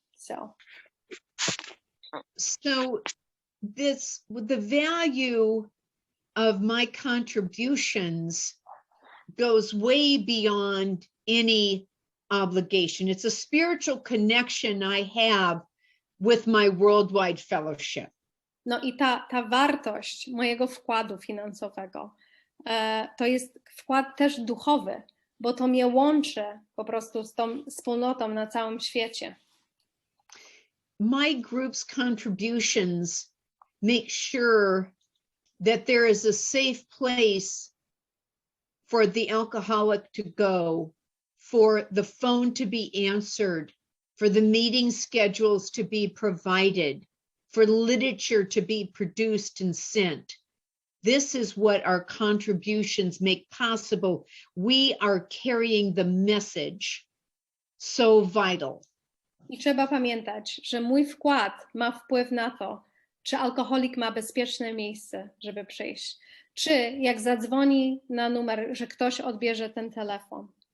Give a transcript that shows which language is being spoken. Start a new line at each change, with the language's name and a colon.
English: So the value of my contributions goes way beyond any obligation. It's a spiritual connection I have with my worldwide fellowship.
Polish: No i ta wartość mojego wkładu finansowego to jest wkład też duchowy, bo to mnie łączy po prostu z tą wspólnotą na całym świecie.
English: My group's contributions make sure that there is a safe place for the alcoholic to go for the phone to be answered, for the meeting schedules to be provided, for literature to be produced and sent. This is what our contributions make possible. We are carrying the message, so vital.
Polish: I trzeba pamiętać, że mój wkład ma wpływ na to, czy alkoholik ma bezpieczne miejsce, żeby przyjść, czy jak zadzwoni na numer, że ktoś odbierze ten telefon.